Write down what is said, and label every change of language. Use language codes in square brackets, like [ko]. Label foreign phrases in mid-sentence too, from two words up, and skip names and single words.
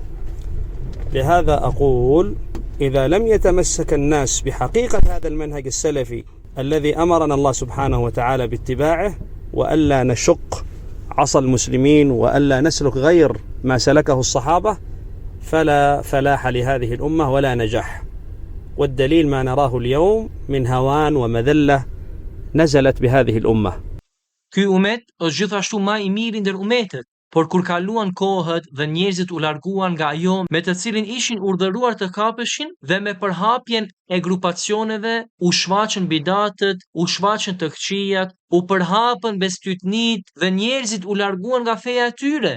[ar] لهذا أقول إذا لم يتمسك الناس بحقيقة هذا المنهج السلفي الذي أمرنا الله سبحانه وتعالى باتباعه، وألا نشق عصا المسلمين وألا نسلك غير ما سلكه الصحابة، فلا فلاح لهذه الأمة ولا نجاح. والدليل ما نراه اليوم من هوان ومذلة نزلت بهذه الأمة. [sq] Ky umet është gjithashtu më i miri ndër umetet, por kur kaluan kohët dhe njerëzit u larguan nga ajo me të cilin ishin urdhëruar të kapeshin, dhe me përhapjen e grupacioneve u shfaqën bidatët, u shfaqën të këqijat, u përhapën bestytnit dhe njerëzit u larguan nga feja e tyre.